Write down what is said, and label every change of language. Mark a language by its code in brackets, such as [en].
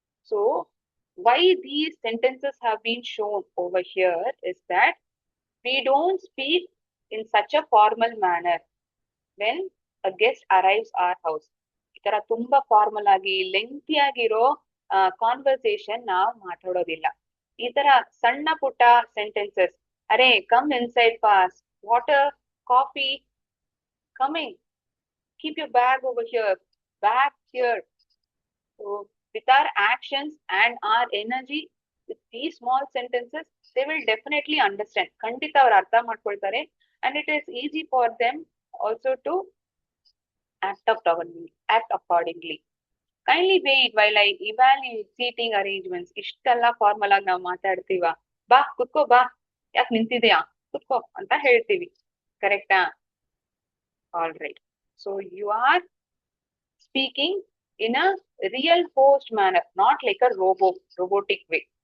[en] So why these sentences have been shown over here is that we don't speak in such a formal manner when a guest arrives our house. [kn] ಈ ತರ ತುಂಬಾ formal ಆಗಿ lengthy ಆಗಿರೋ conversation ನಾವು ಮಾತಾಡೋದಿಲ್ಲ. ಈ ತರ ಸಣ್ಣ ಪುಟ್ಟ [en] Sentences, ಅರೆ come inside fast, water, coffee, coming, keep your bag over here, bag here. With our actions and our energy, with these small sentences, they will definitely understand. [kn] ಖಂಡಿತ ಅವ್ರು ಅರ್ಥ ಮಾಡ್ಕೊಳ್ತಾರೆ. [en] And it is easy for them also to act accordingly. Kindly wait while I evaluate seating arrangements. [kn] ಇಷ್ಟೆಲ್ಲ formal ಆಗಿ ನಾವು ಮಾತಾಡ್ತೀವ. ಬಾ ಕುತ್ಕೋ, ಬಾ, ಯಾಕೆ ನಿಂತಿದ್ಯಾ, ಕುತ್ಕೋ ಅಂತ ಹೇಳ್ತೀವಿ. [en] ಕರೆಕ್ಟಾ? All right. So you are speaking in a real host manner, not like a robotic way.